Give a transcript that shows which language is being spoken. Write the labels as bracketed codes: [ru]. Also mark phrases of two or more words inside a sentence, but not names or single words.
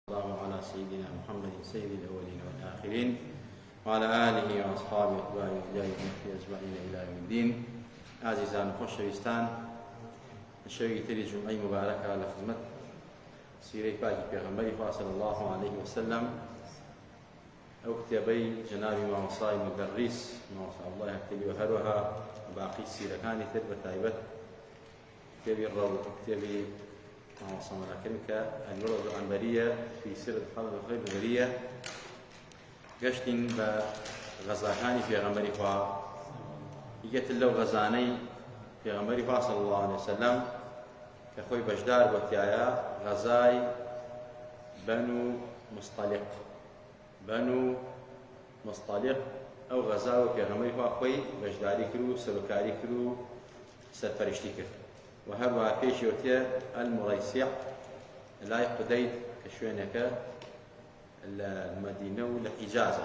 [ar] الله على سيدنا محمد سيد الأولين والآخرين وعلى آله وأصحابه وأتباعه في أجمعين إلى يوم الدين. [ckb] عزيزان خۆشەویستان، شەوی تری جمعەی مبارەکە لە خزمەت سیرەی پاکی پێغەمبەری خوا [ar] صلی الله عليه [ckb] وسلم ئەو کتێبەی جەنابی مامۆستای مدەڕیس مامۆستا عەبدوڵڵای هەکتەبی و هەروەها باقی سیرەکانی تر بەتایبەت کتێبی ڕەو کتێبی مامۆستا مەلاکەریم کە [ar] الورد العنبرية في سيرة الخلق الخير البرية [ckb] گەشتین بە غەزاکانی پێغەمبەری خوا یەکێت لەو غەزانەی پێغەمبەری خوا [ar] صلی الله عليه وسلم [ckb] کە خۆی بەشدار بۆتیایە غەزای بەنو مستەلیق ئەو غەزا و پێغەمبەری خوا خۆی بەشداری کرد و سەرۆکاری کرد و سەرپەرشتی کرد و هەروەها پێشی وتێ المڕەیسیع لای قودەید کە شوێنەکە لە مەدینە و لە حیجازە.